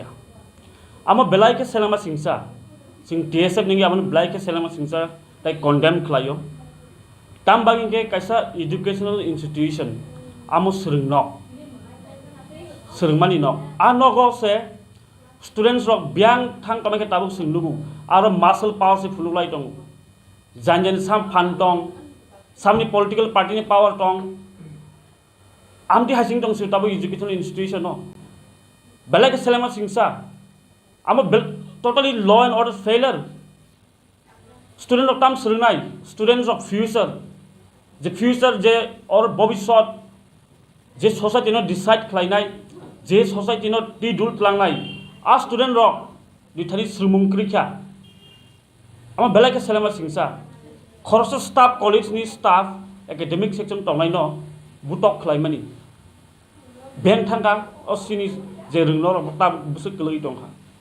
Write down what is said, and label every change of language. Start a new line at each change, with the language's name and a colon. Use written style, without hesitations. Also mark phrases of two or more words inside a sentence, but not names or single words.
Kok Borok: आमो बेलायके सेलामा सिंसा सिं TSF निगे आमो बेलायके सेलामा सिंसा ताइ कन्डेम खालायो ताम बागिंके कायसा
English: educational institution
Kok Borok: आमो सोलोंमानि न आ नगो से स्टूडेंट्स रक ब्यांग थांग तमायके ताबु सोंलुगु आरो
English: muscle power
Kok Borok: से फुलुलाय दं जानजन साम फान दं सामनि
English: political party
Kok Borok: नि पावर दं आमति हासिं दं ताबु
English: educational institution
Kok Borok: न बेलायके सेलामा सिंसा आमो
English: totally law and order failure student
Kok Borok: रक ताम सोलोंनाय
English: students of future
Kok Borok: जे फ्यूचर जे और भविष्यत जे सोसाइटी न डिसाइड खालायनाय जे सोसाइटी न टी दुल खालांनाय आ स्टूडेंट रक दिथानि श्रमुंक्रिखा आमो बेलायके सेलामा सिंसा खरस
English: staff college
Kok Borok: नि
English: staff academic section
Kok Borok: तंनाय न बुटक खालायमानि बेन थांगा असिनि जे रोंनो रक ताम बुसु गलै दंहा